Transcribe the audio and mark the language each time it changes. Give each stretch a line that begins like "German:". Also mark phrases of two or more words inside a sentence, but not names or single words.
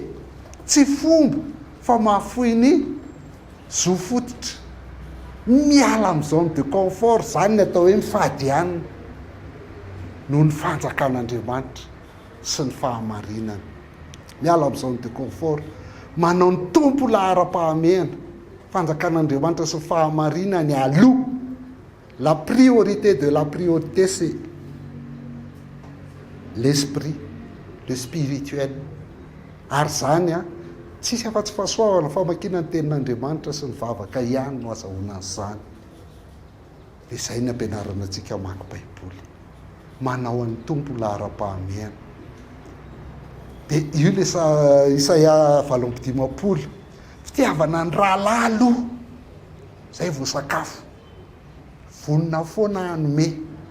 Malagasy: tsy fomba fa mahafoy ny zo fototra miala amin'ny
French: zone de confort
Malagasy: zany ny atao hoe mifadianina noho ny fanjakan'Andriamanitra sy ny fahamarinana miala amin'ny
French: zone de confort
Malagasy: manao ny tompo lahara-pahamehana fanjakan'Andriamanitra sy ny fahamarinany aloha
French: la priorité de la priorité c'est l'esprit le spirituel
Malagasy: ary zany tsisy afa-tsy fahasoavana famakina ny tenin'Andriamanitra sy ny vavaka ihany no azahoana an'izany dia izay ny ampianarana antsika maka baiboly manao an'ny tompo lahara-pahamehana dia io le Isaia 7:10 fitiavana ny rahalahy aloha zay vao sakafo vonona foana anome